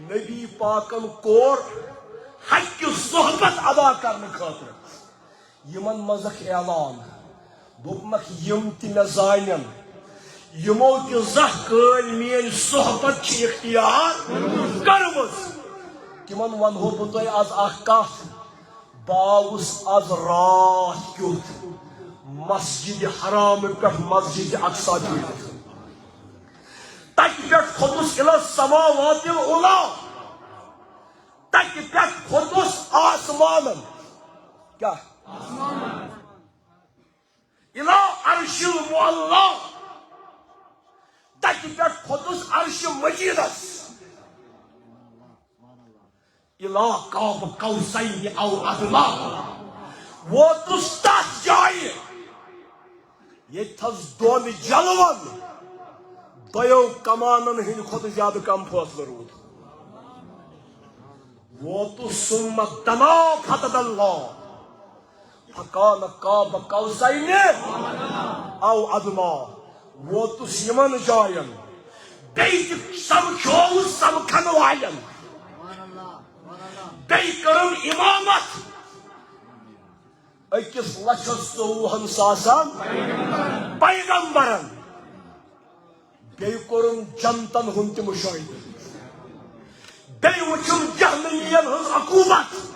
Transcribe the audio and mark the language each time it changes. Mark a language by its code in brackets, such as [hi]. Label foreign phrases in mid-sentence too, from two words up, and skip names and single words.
[ks] نبی پاکن کوٚر حقہِ صحبت ادا کرنہٕ خٲطرٕ یِمن منٛزکھ اعلان دوٚپمکھ یِم تہِ مےٚ زانن یِمو تہِ زانٛہہ کٲلۍ میٲنۍ صحبت چھِ اختیار کٔرمٕژ تِمن ونہو بہٕ تۄہہِ آز اکھ کتھ بہٕ آوُس آز راتھ کیُتھ مسجد حرام پٮ۪ٹھ مسجد اقصا پھیٖرِتھ تتہِ پٮ۪ٹھ کھوٚتُس [ar] اِلى السماوات العُلی [ks] تتہِ پٮ۪ٹھ کھوٚتُس آسمانن کیٛاہ [ar] اِلى عرش المعلّٰ [ks] تتہِ پٮ۪ٹھ کھوٚتُس عرشِ مجیٖدس [ar] اِلى قاب قوسین او ادنیٰ [ks] ووتُس تتھ جایہِ ییٚتھس دۄن جلون دۄیو کمانن ہٕنٛدِ کھۄتہٕ زیادٕ کم فٲصلہٕ روٗد ووتُس [ar] ثم دنا فتدلّٰا فکان قاب قوسین او ادنیٰ [ks] ووتُس یِمن جاین بیٚیہِ تہِ سمکھیووُس سمکھن والٮ۪ن بیٚیہِ کٔرٕم امامت 1,24,000 پیغمبرن بیٚیہِ کوٚرُم جنتن ہُنٛد تہِ مُشٲہدٕ بیٚیہِ وٕچھُم جہنمیَن ہٕنٛز عقوٗبت